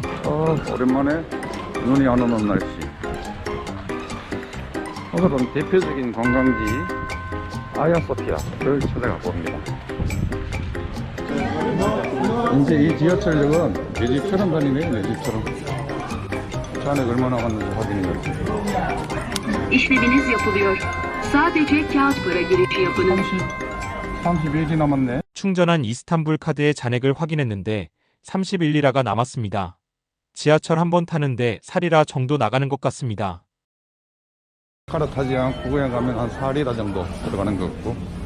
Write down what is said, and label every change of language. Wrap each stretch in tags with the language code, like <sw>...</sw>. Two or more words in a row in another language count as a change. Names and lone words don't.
<ko>오랜만에 눈이 안 오는 날씨. 오늘은 대표적인 관광지 아야소피아를 찾아가 봅니다. 이제 이 지하철역은 내 집처럼 다니네요. 내 집처럼. 잔액 얼마 나갔는지 확인해볼게요.</ko> <tr>İşleminiz yapılıyor. Sadece kağıt para girişi yapınız.</tr> <ko>31이 남았네. 충전한 이스탄불 카드의 잔액을 확인했는데 31리라가 남았습니다. 지하철 한 번 타는데 4리라 정도 나가는 것 같습니다. 갈아타지 않고 그냥 가면 한 4리라 정도 들어가는 것 같고.</ko>